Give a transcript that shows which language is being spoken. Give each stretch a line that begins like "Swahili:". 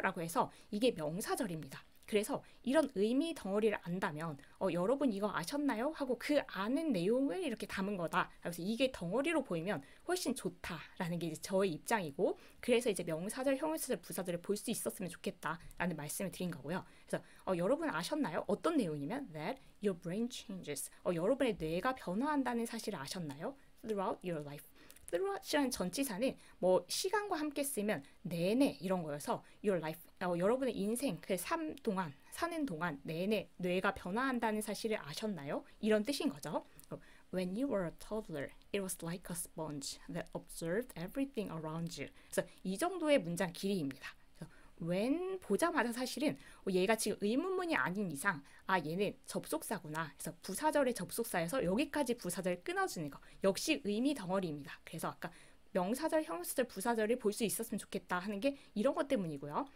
Korean: 라고 해서 이게 명사절입니다. 그래서 이런 의미 덩어리를 안다면 여러분 이거 아셨나요? 하고 그 아는 내용을 이렇게 담은 거다. 그래서 이게 덩어리로 보이면 훨씬 좋다라는 게 이제 저의 입장이고 그래서 이제 명사절, 형용사절, 부사절을 볼 수 있었으면 좋겠다라는 말씀을 드린 거고요. 그래서 여러분 아셨나요? 어떤 내용이면
English: that your brain changes.
Korean: 여러분의 뇌가 변화한다는 사실을 아셨나요?
English: throughout your life.
Korean: throughout이라는 전치사는 뭐 시간과 함께 쓰면 내내 이런 거여서
English: your life
Korean: 여러분의 인생 그 삶 동안 사는 동안 내내 뇌가 변화한다는 사실을 아셨나요? 이런 뜻인 거죠.
English: When you were a toddler, it was like a sponge that observed everything around you.
Korean: 그래서 이 정도의 문장 길이입니다. when 보자마자 사실은 얘가 지금 의문문이 아닌 이상 얘는 접속사구나. 그래서 부사절의 접속사에서 여기까지 부사절 끊어주는 거. 역시 의미 덩어리입니다. 그래서 아까 명사절, 형용사절, 부사절을 볼 수 있었으면 좋겠다 하는 게 이런 것 때문이고요.